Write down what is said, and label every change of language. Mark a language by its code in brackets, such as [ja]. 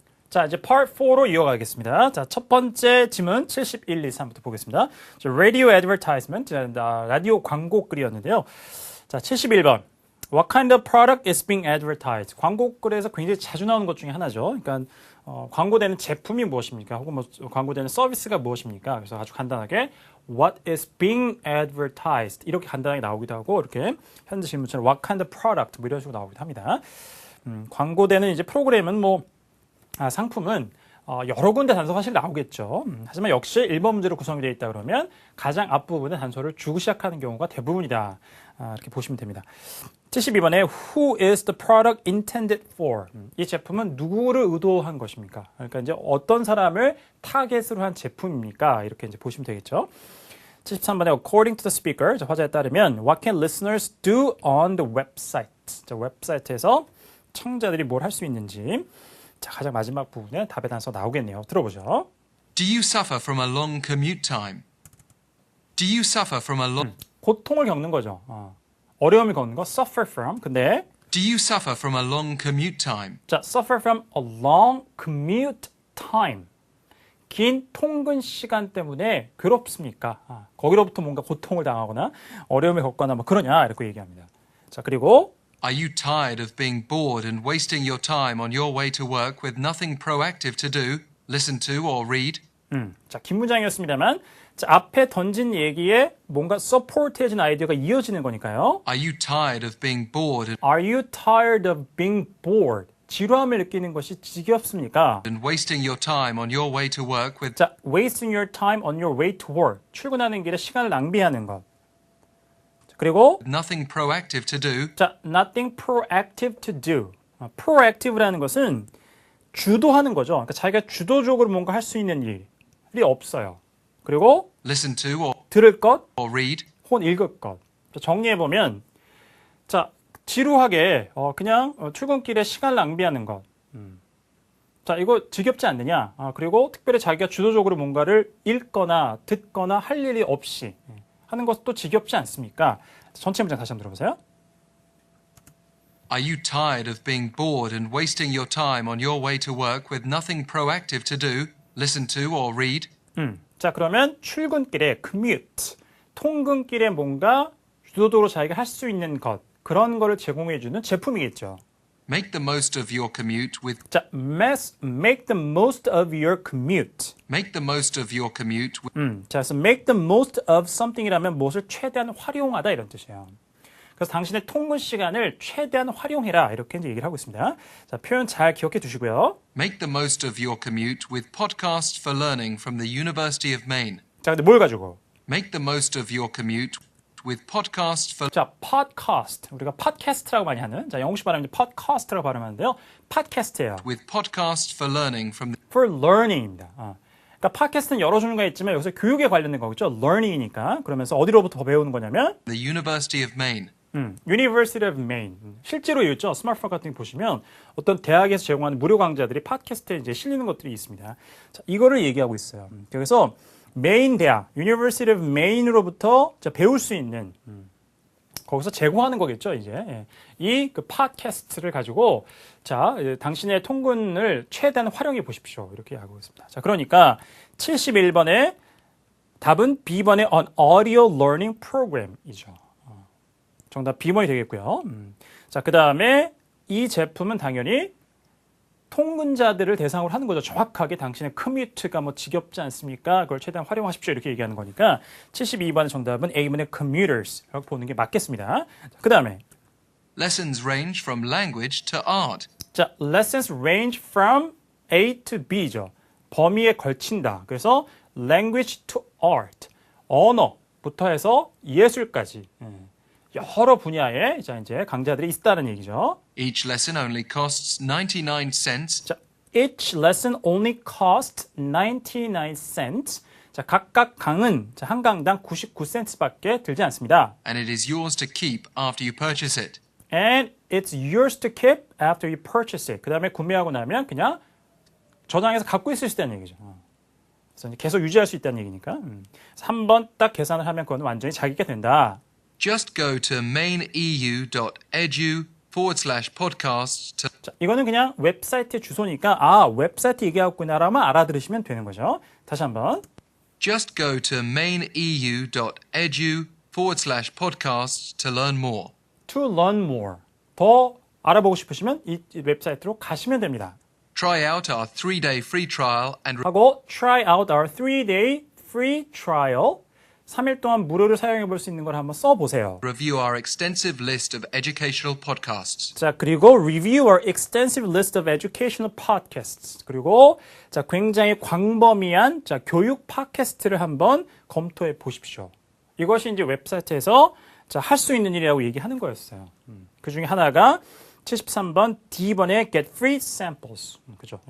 [ko] 자, 이제 part 4로 이어가겠습니다. 자, 첫 번째 지문 71, 2, 3부터 보겠습니다. 자, radio advertisement, 라디오 광고 글이었는데요. 자, 71번. [en] What kind of product is being advertised? [ko] 광고 글에서 굉장히 자주 나오는 것 중에 하나죠. 그러니까 광고되는 제품이 무엇입니까? 혹은 뭐 광고되는 서비스가 무엇입니까? 그래서 아주 간단하게 [en] What is being advertised? [ko] 이렇게 간단하게 나오기도 하고 이렇게 현재 질문처럼 [en] What kind of product? [ko] 뭐 이런 식으로 나오기도 합니다. 광고되는 이제 프로그램은 뭐 상품은 여러 군데 단서가 사실 나오겠죠. 하지만 역시 1번 문제로 구성이 되어 있다 그러면 가장 앞부분에 단서를 주고 시작하는 경우가 대부분이다. 이렇게 보시면 됩니다. 72번에 [en] Who is the product intended for? [ko] 이 제품은 누구를 의도한 것입니까? 그러니까 이제 어떤 사람을 타겟으로 한 제품입니까? 이렇게 이제 보시면 되겠죠. 73번에 [en] According to the speaker, [ko] 화자에 따르면 [en] What can listeners do on the website? [ko] 자, 웹사이트에서 청자들이 뭘 할 수 있는지. 자, 가장 마지막 부분에 답의 단서 나오겠네요. 들어보죠. [en] Do you suffer from a long commute time? Do you suffer from a long... [ko] 고통을 겪는 거죠. 어려움을 겪는 거, suffer from. 근데 [en] Do you suffer from a long commute time? 자, suffer from a long commute time. [ko] 긴 통근 시간 때문에 괴롭습니까? 거기로부터 뭔가 고통을 당하거나 어려움을 겪거나 뭐 그러냐 이렇게 얘기합니다. 자, 그리고 [en] Are you tired of being bored and wasting your time on your way to work with nothing proactive to do, listen to or read? [ko] 자, 긴 문장이었습니다만 자, 앞에 던진 얘기에 뭔가 서포트해진 아이디어가 이어지는 거니까요. [en] Are you tired of being bored Are you tired of being bored? [ko] 지루함을 느끼는 것이 지겹습니까? [en] and wasting your time on your way to work with 자, wasting your time on your way to work. [ko] 출근하는 길에 시간을 낭비하는 것. 그리고 [en] nothing proactive to do? 자, nothing proactive to do. [ko] proactive라는 것은 주도하는 거죠. 그러니까 자기가 주도적으로 뭔가 할 수 있는 일이 없어요. 그리고 [en] Listen to or [ko] 들을 것, [en] read? [ko] 혹은 읽을 것. 정리해 보면, 자, 지루하게 그냥 출근길에 시간 낭비하는 것. 자, 이거 지겹지 않느냐? 그리고 특별히 자기가 주도적으로 뭔가를 읽거나 듣거나 할 일이 없이 하는 것도 지겹지 않습니까? 전체 문장 다시 한번 들어보세요. [en] Are you tired of being bored and wasting your time on your way to work with nothing proactive to do, listen to or read? [ko] 자, 그러면 출근길에 commute, 통근길에 뭔가 주도적으로 자기가 할 수 있는 것, 그런 거를 제공해주는 제품이겠죠. [en] Make the most of your commute with 자, make the most of your commute. Make the most of your commute with [ko] 자, 그래서 [en] make the most of something [ko] 이라면 무엇을 최대한 활용하다 이런 뜻이에요. 그래서 당신의 통근 시간을 최대한 활용해라 이렇게 이제 얘기를 하고 있습니다. 자, 표현 잘 기억해 두시고요. [en] Make the most of your commute with podcasts for learning from the University of Maine. [ko] 자, 근데 뭘 가지고? [en] Make the most of your commute with podcasts for 자, podcast. [ko] 우리가 팟캐스트라고 많이 하는, 자, 영어식 발음은 podcast라고 발음하는데요. 팟캐스트예요. [en] with podcasts for learning from the [ko] for learning입니다. 그러니까 팟캐스트는 여러 종류가 있지만 여기서 교육에 관련된 거겠죠. learning이니까. 그러면서 어디로부터 배우는 거냐면 [en] University of Maine. [ko] University of Maine. 실제로 있죠. 스마트폰 같은 거 보시면 어떤 대학에서 제공하는 무료 강좌들이 팟캐스트에 이제 실리는 것들이 있습니다. 자, 이거를 얘기하고 있어요. 그래서 메인 대학, University of Maine로부터 배울 수 있는 거기서 제공하는 거겠죠, 이제. 이 그 팟캐스트를 가지고 자, 당신의 통근을 최대한 활용해 보십시오. 이렇게 하고 있습니다. 자, 그러니까 71번의 답은 B번의 An Audio Learning Program이죠. 정답 B번이 되겠고요. 자, 그 다음에 이 제품은 당연히 통근자들을 대상으로 하는 거죠. 정확하게 당신의 커뮤트가 뭐 지겹지 않습니까? 그걸 최대한 활용하십시오. 이렇게 얘기하는 거니까 72번의 정답은 A번의 commuters라고 보는 게 맞겠습니다. 그 다음에 [en] Lessons range from language to art. 자, lessons range from A to B죠. [ko] 범위에 걸친다. 그래서 language to art, 언어부터 해서 예술까지 여러 분야의 이제 강좌들이 있다는 얘기죠. [en] Each lesson only costs 99 cents. 자, each lesson only cost 99 cents. [ko] 자, 각각 강은 한 강당 99센트밖에 들지 않습니다. [en] And it is yours to keep after you purchase it. And it's yours to keep after you purchase it. [ko] 그 다음에 구매하고 나면 그냥 저장해서 갖고 있을 수 있다는 얘기죠. 그래서 이제 계속 유지할 수 있다는 얘기니까. 그래서 한번 딱 계산을 하면 그건 완전히 자기가 된다. [en] Just go to maineu.edu/podcasts to [ko] 자, 이거는 그냥 웨브사이트의 주소니까 웨브사이트 얘기하고 있구나라면 알아들으시면 되는 거죠. 다시 한번. [en] Just go to maineu.edu/podcasts to learn more. To learn more. [ko] 더 알아보고 싶으시면 이 웹사이트로 가시면 됩니다. [en] Try out our 3-day free trial and [ko] 하고 [en] try out our 3-day free trial. [ko] 3일 동안 무료로 사용해 볼 수 있는 걸 한번 써보세요. [en] review our extensive list of educational podcasts. 자, [ko] 그리고 [en] review our extensive list of educational podcasts. [ko] 그리고 자, 굉장히 광범위한 교육 팟캐스트를 한번 검토해 보십시오. 이것이 이제 웹사이트에서 할 수 있는 일이라고 얘기하는 거였어요. 그 중에 하나가 73번 D번의 Get Free Samples. 그죠?